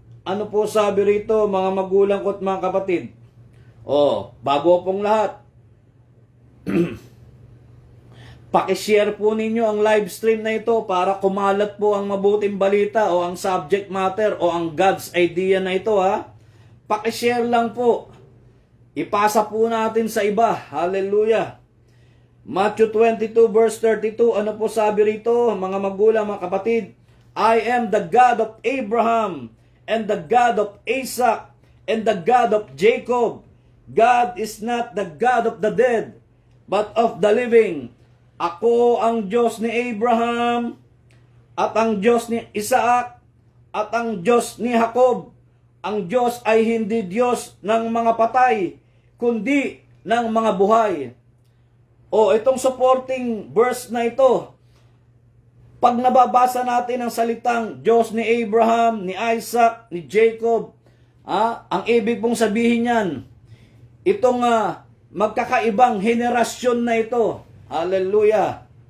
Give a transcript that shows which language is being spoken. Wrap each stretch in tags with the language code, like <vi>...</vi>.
<tl>Ano po sabi rito, mga magulang ko at mga kapatid? O, bago pong lahat, pakishare po ninyo ang live stream na ito para kumalat po ang mabuting balita o ang subject matter o ang</tl> <en>God's idea</en> <tl>na ito, ha. Pakishare lang po. Ipasa po natin sa iba.</tl> <en>Hallelujah. Matthew 22 verse 32.</en> <tl>Ano po sabi rito, mga magulang, mga kapatid?</tl> <en>I am the God of Abraham and the God of Isaac and the God of Jacob. God is not the God of the dead, but of the living.</en> <tl>Ako ang Diyos ni Abraham, at ang Diyos ni Isaac, at ang Diyos ni Jacob. Ang Diyos ay hindi Diyos ng mga patay, kundi ng mga buhay. O, itong supporting verse na ito, pag nababasa natin ang salitang Diyos ni Abraham, ni Isaac, ni Jacob, ang ibig pong sabihin yan, itong magkakaibang henerasyon na ito, hallelujah.</tl>